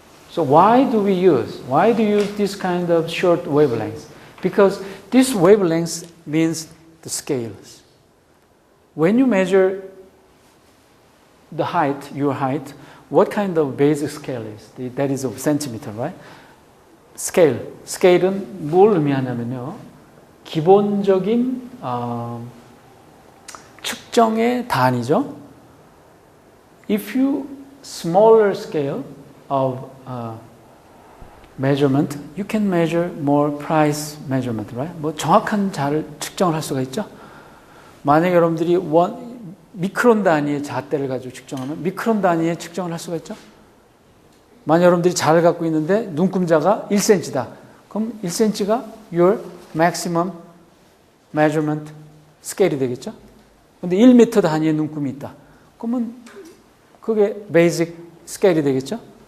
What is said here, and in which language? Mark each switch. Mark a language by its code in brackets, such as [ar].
[en] So why do you use this kind of short wavelengths? Because this wavelength means the scales. When you measure the height, your height, what kind of basic scale is? That is a centimeter, right? [ko] 스케일은 뭘 의미하냐면요, 기본적인 측정의 단위죠. [en] If you smaller scale of measurement, you can measure more precise measurement, right? [ko] 뭐 정확한 잘 측정을 할 수가 있죠. 만약 여러분들이 미크론 단위의 잣대를 가지고 측정하면 미크론 단위의 측정을 할 수가 있죠. 만약 여러분들이 자를 갖고 있는데 눈금자가 1cm다. 그럼 1cm가 [en] your maximum measurement [ko] 스케일이 되겠죠. 근데 1m 단위의 눈금이 있다. 그러면 그게 basic 스케일이 되겠죠.